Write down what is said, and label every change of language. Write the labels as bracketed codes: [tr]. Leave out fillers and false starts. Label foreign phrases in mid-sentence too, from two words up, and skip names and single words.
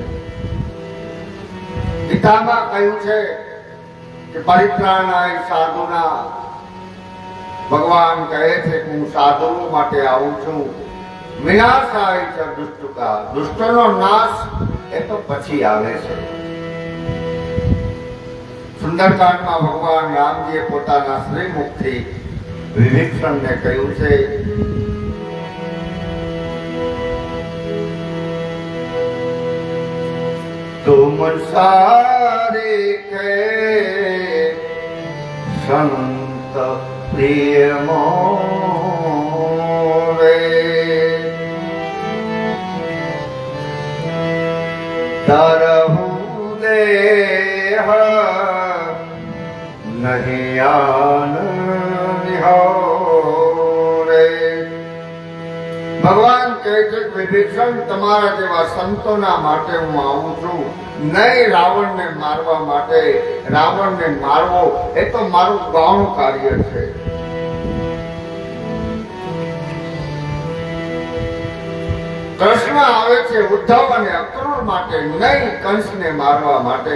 [gu] ગીતામાં કહ્યું છે કે [sa] परित्राणाय साधुना, [gu] ભગવાન કહે છે કે હું સાધુઓ માટે આવું છું. વિનાશાય છે દુષ્ટકા, દુષ્ટનો નાશ એ તો પછી આવે છે. સુંદરકાંડમાં ભગવાન રામજીએ પોતાના શ્રીમુખથી વિભીષણને કહ્યું છે, [awa] तुम सारे के संत प्रिय मोरे, तरहु देह नहीं आन निहोरे। [gu] ભગવાન કહે છે કે વિભીષણ, તમારા જેવા સંતોના માટે હું આવું છું, નહીં રાવણને મારવા માટે. રાવણને મારવો એ તો મારું ગૌણ કાર્ય છે. કૃષ્ણ આવે છે ઉદ્ધવ અને અક્રૂર માટે, નહીં કંસને મારવા માટે.